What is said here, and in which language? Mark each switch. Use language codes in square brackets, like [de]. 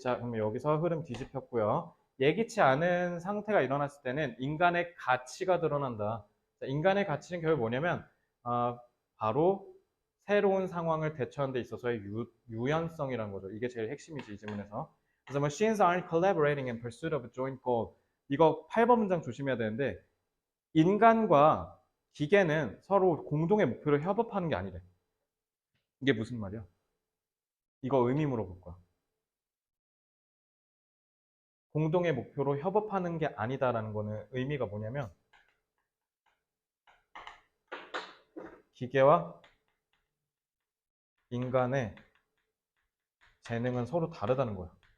[ko] 자, 그럼 여기서 흐름 뒤집혔고요. 예기치 않은 상태가 일어났을 때는 인간의 가치가 드러난다. 자, 인간의 가치는 결국 뭐냐면 바로 새로운 상황을 대처하는 데 있어서의 유연성이라는 거죠. 이게 제일 핵심이지, 이 지문에서. [en] 그래서 machines aren't collaborating in pursuit of a joint goal. [ko] 이거 8번 문장 조심해야 되는데 인간과 기계는 서로 공동의 목표를 협업하는 게 아니래. 이게 무슨 말이야? 이거 의미 물어볼 거야. 공동의 목표로 협업하는 게 아니다라는 거는 의미가 뭐냐면 기계와 인간의 재능은 서로 다르다는 거야.